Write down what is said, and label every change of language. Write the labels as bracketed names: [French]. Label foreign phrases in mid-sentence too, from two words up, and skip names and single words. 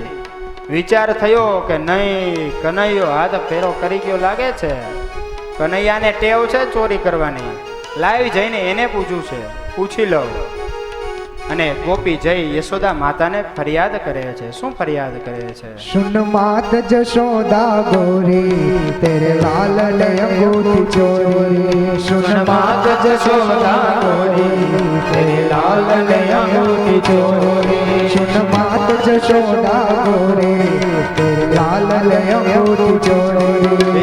[Gujarati] વિચાર થયો કે નહીં, કનૈયો હાથ ફેરો કરી ગયો લાગે છે. કનૈયાને ટેવ છે ચોરી કરવાની. લાવી જઈને એને પૂછ્યું છે, પૂછી લઉં. અને ગોપી જઈ યશોદા માતાને ફરિયાદ કરે છે. શું ફરિયાદ કરે છે? [Hindi] सुन मात जशोदा गोरी तेरे लाल ने अंगूठी चोरी. सुन मात जशोदा गोरी तेरे लाल ने अंगूठी चोरी. सुन मात जशोदा गोरी तेरे लाल ने अंगूठी चोरी.